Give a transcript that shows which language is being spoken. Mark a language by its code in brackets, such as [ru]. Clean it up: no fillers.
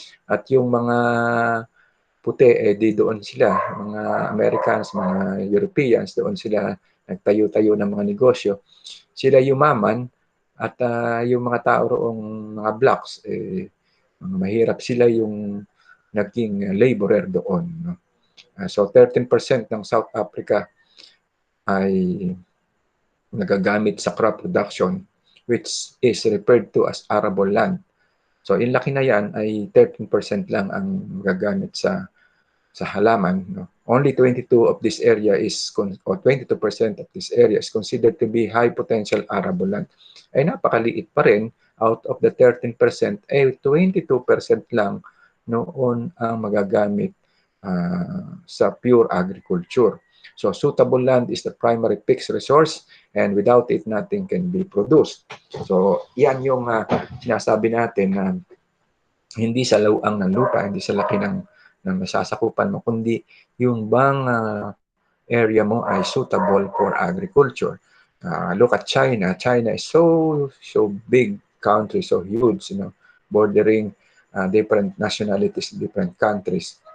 [tl] At yung mga puti, di doon sila, mga Americans, mga Europeans, doon sila nagtayo-tayo ng mga negosyo. Sila yumaman at yung mga tao roong mga blacks, mga mahirap sila yung naging laborer doon, no? [en] So 13% ng South Africa [tl] ay nagagamit sa [en] crop production, which is referred to as arable land. [tl] So, yung laki na yan ay 13% lang ang gagamit sa halaman, no? [en] Only 22 of this area or 22% of this area is considered to be high potential arable land. [tl] Ay napakaliit pa rin, [en] out of the 13%, [tl] ay 22% lang noon ang magagamit sa [en] pure agriculture. So, suitable land is the primary fixed resource, and without it, nothing can be produced. [tl] So, yan yung sinasabi natin na hindi sa lawang ng lupa, hindi sa laki ng nasasakupan mo, kundi yung bang area mo ay [en] suitable for agriculture. Look at China. China is so big country, so huge, bordering different nationalities, different countries.